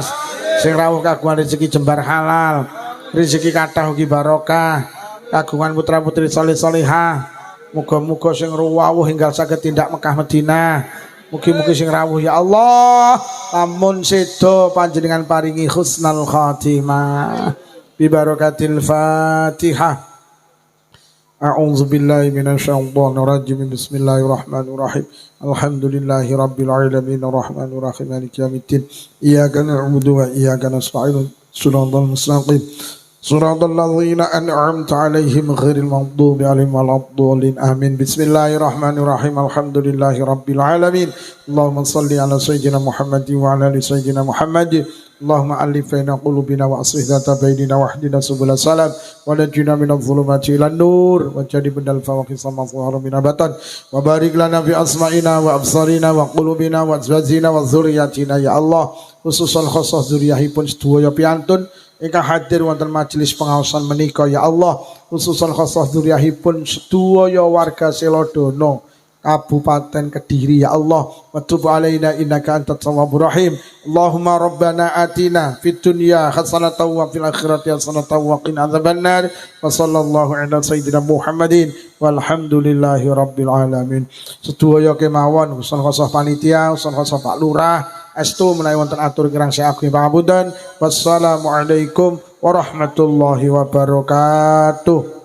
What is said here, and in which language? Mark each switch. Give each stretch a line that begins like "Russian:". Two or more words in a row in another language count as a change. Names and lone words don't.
Javanese: Sing rawuh kagungan rezeki jembar halal. Rezeki kathah ugi barokah, kagungan putra-putri saleh-salehah. Muga-muga sing rawuh enggal saged tindak Mekah Madinah. Mugi-mugi sing rawuh
Arabic: يا الله,
Javanese: lamun sedo panjenengan paringi
Arabic: حسن الخاتمة. ببركة الفاتحة. أعوذ بالله من الشيطان الرجيم. بسم الله الرحمن الرحيم. الحمد لله رب العالمين الرحمن الرحيم مالك يوم الدين. إياك نعبد وإياك نستعين. الصراط المستقيم. صراط الذين أنعمت عليهم غير المغضوب عليهم ولا الضالين. Amin. بسم الله الرحمن الرحيم. الحمد لله رب العالمين. اللهم صل على سيدنا محمد وعلى آل سيدنا محمد. اللهم ألف بين قلوبنا وأصلح ذات بيننا واهدنا سبل السلام ونجنا من الظلمات إلى النور وجنبنا الفواحش ما ظهر منها وما بطن وبارك لنا في أسماعنا وأبصارنا وقلوبنا وأزواجنا وذرياتنا يا الله. خصوصا خاصة
Javanese: dzurriyyahipun sedaya piantun ingkang hadir wonten majelis pengaosan menika
Arabic: يا الله. خصوصا خاصة
Javanese: dzurriyyahipun sedaya warga Selodono Kabupaten Kediri
Arabic: يا الله. وتب علينا إنك أنت التواب الرحيم. اللهم ربنا آتنا في الدنيا حسنة وفي الآخرة حسنة وقنا عذاب النار. وصلى الله على سيدنا محمد والحمد لله رب العالمين.
Javanese: Sedaya kemawon
Arabic: وصول خاصة
Javanese: panitia,
Arabic: وصول خاصة
Javanese: Pak Lurah, estu menawi wonten atur kirang saking pangapunten.
Arabic: والسلام عليكم ورحمة الله وبركاته.